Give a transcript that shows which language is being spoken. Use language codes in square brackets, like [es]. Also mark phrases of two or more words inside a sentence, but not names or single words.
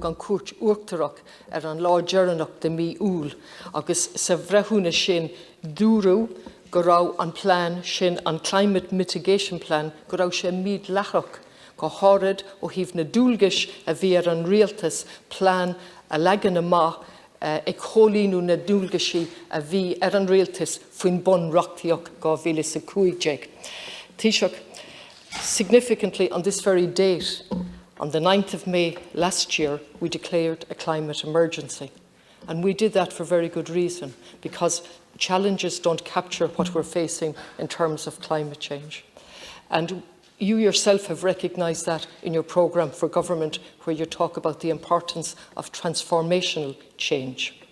[ga] an cuairt uachtarach an lá dearannach de mí úl agus sa bhreithúna sin dúrú go raibh an plán sin an [en] Climate Mitigation Plan [ga] go raibh sé míad leachach go hárid ó híomh na dúlgais a bhí an rialtas plán a legan amach ag cholíonú na dúlgaisí a bhí an rialtas faoin bon reachtaíoch 2015. [en] Taoiseach, significantly on this very date, on the 9th of May last year, we declared a climate emergency. And we did that for very good reason, because challenges don't capture what we're facing in terms of climate change. And you yourself have recognised that in your programme for government, where you talk about the importance of transformational change.